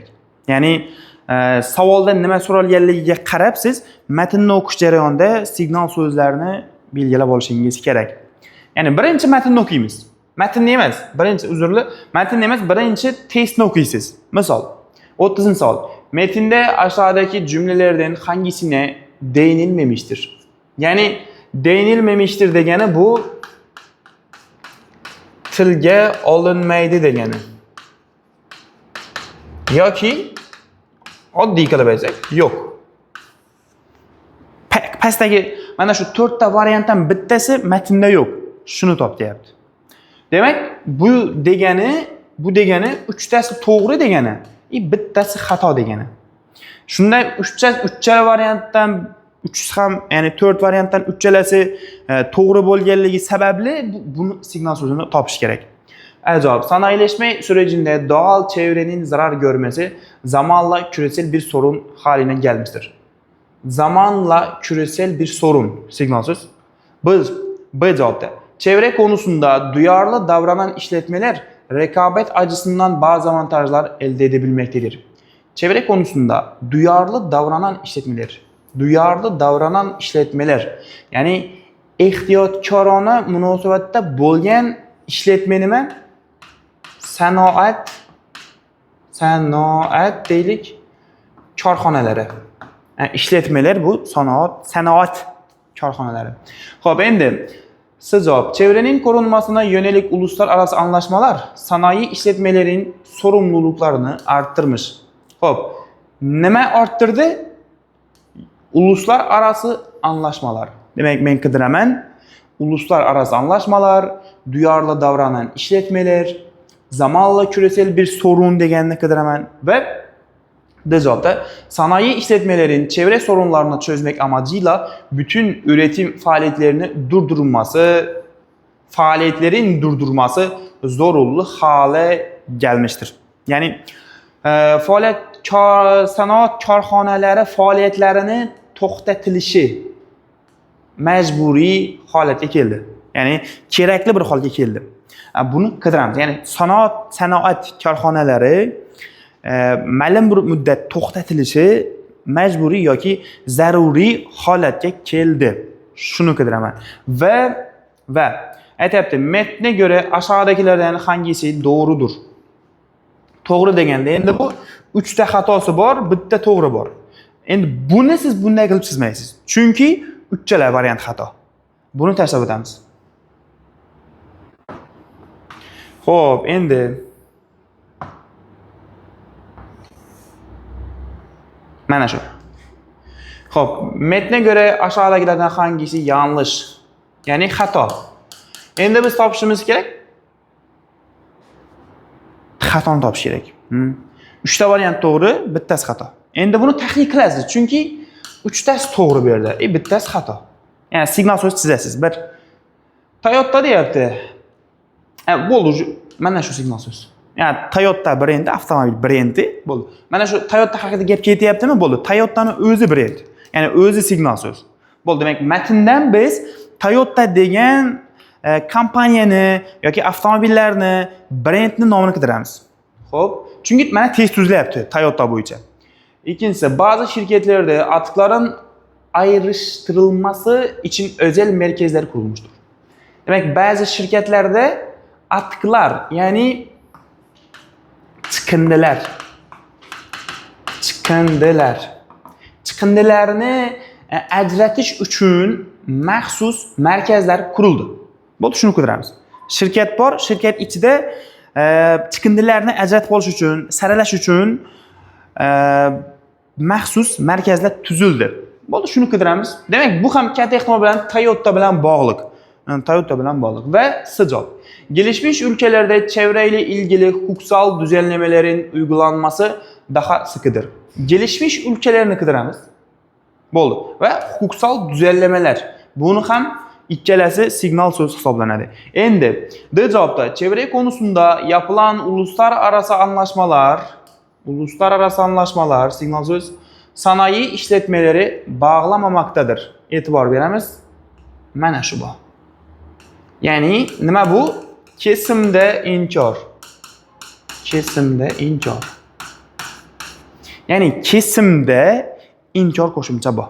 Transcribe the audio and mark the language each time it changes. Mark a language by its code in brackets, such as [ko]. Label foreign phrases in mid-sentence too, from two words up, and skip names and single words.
[uz] Ya'ni savolda nima so'ralganligiga qarab siz matnni o'qish jarayonida signal so'zlarni belgilab olishingiz kerak. Ya'ni birinchi matnni o'qiymiz. Matnni emas, matnni emas, birinchi testni o'qiysiz. Misol, 30-savol. [tr] Metinde aşağıdaki cümlelerden hangisine değinilmemiştir? [uz] Yani değinilmemiştir degani bu tilga olinmaydi degani. Yoki oddiy qilib aytsak, yo'q. Pastdagi mana shu 4 ta variantdan bittasi matnda yo'q. Shuni top deyapti. Demak, bu degani 3 tasi to'g'ri degani, bittasi xato degani. Shunday 3 variantdan 3 ham, ya'ni 4 variantdan 3chalasi to'g'ri bo'lganligi sababli buni signal so'zini topish kerak. Ajoyib. [tr] Sanayileşme sürecinde doğal çevrenin zarar görmesi zamanla küresel bir sorun haline gelmiştir. Zamanla küresel bir sorun signal söz. B cevapta. Çevre konusunda duyarlı davranan işletmeler rekabet açısından bazı avantajlar elde edebilmektedir. Çevre konusunda duyarlı davranan işletmeler [uz] yani ehtiyotkorona munosabatda bo'lgan ishletma nima? Sanoat deylik, korxonalari. Yani işletmeler bu sanoat korxonalari. Xo'p, endi siz javob. [tr] Çevrenin korunmasına yönelik uluslararası anlaşmalar sanayi işletmelerin sorumluluklarını arttırmış. [uz] Xo'p, nima arttırdı? [tr] Uluslararası anlaşmalar. [uz] Demek men qidiraman. [tr] Uluslararası anlaşmalar, duyarlı davranan işletmeler, zamanla küresel bir sorun [uz] deganini qidiraman [tr] ve cevapta sanayi işletmelerin çevre sorunlarını çözmek amacıyla bütün üretim faaliyetlerin durdurması zorunlu hale gelmiştir. [uz] Yani sanoat korxonalari faoliyatlarini to'xtatilishi majburiy holatga keldi. Ya'ni kerakli bir holga keldi. Buni qidiramiz. Ya'ni sanoat korxonalari ma'lum bir muddat to'xtatilishi majburiy yoki zaruriy holatga keldi. Shuni qidiraman. Va aytayapti, [tr] metne göre aşağıdakilerden hangisi doğrudur? [uz] To'g'ri deganda endi bu 3 ta xatosi bor, bitta to'g'ri bor. Endi buni siz bunday qilib chizmaysiz. Chunki 3chala variant xato. Buni tashlab o'tamiz. Xo'p, endi mana shu. Xo'p, [tr] metne göre aşağıdakilerden hangisi yanlış? [uz] Yani xato. Endi biz topishimiz kerak. Xatoni topish kerak. 3 ta variant to'g'ri, bittasi xato. Endi buni tahlil qilasiz, chunki 3 tasi to'g'ri bu yerda, bittasi xato. Ya'ni signal so'z chizasiz. Bir Toyota deyapti. Bo'ldi, mana shu signal so'z. Ya'ni Toyota brendi, avtomobil brendi bo'ldi. Mana shu Toyota haqida gap ketyaptimi? Bo'ldi. Toyota'ning o'zi brend. Ya'ni o'zi signal so'z. Bo'ldi, demak matndan biz Toyota degan kompaniyani yoki avtomobillarni brendni nomini qidiramiz. Xo'p, chunki mana test tuzlayapti Toyota bo'yicha. [tr] İkincisi, bazı şirketlerde atıkların ayrıştırılması için özel merkezler kurulmuştur. [uz] Demek [tr] bazı şirketlerde atıklar [uz] yani chiqindilarni ajratish uchun maxsus merkezler kuruldu. Bo'ldi, shuni qidiramiz. Shirkat bor, shirkat ichida chiqindilarni ajratib olish uchun, saralash uchun maxsus merkezler tuzildi. Bo'ldi, shuni qidiramiz. Demak, bu ham katta ehtimol bilan Toyota bilan bog'liq. Toyota bilan bog'liq va sijol. [tr] Gelişmiş ülkelerde çevreyle ilgili hukuksal düzenlemelerin uygulanması daha sıkıdır. Gelişmiş ülkelerini [uz] qidiramiz. Bo'ldi. [tr] Va hukuksal düzenlemeler. [uz] Bunu ham ikkalasi signal so'z hisoblanadi. Endi D javobda [tr] çevre konusunda yapılan uluslararası anlaşmalar signal söz sanayi işletmeleri bağlamamaktadır. [uz] E'tibor beramiz. Mana shu bu. Ya'ni nima bu? Kesimda inkor. Kesimda inkor. Ya'ni kesimda inkor qo'shimcha bu.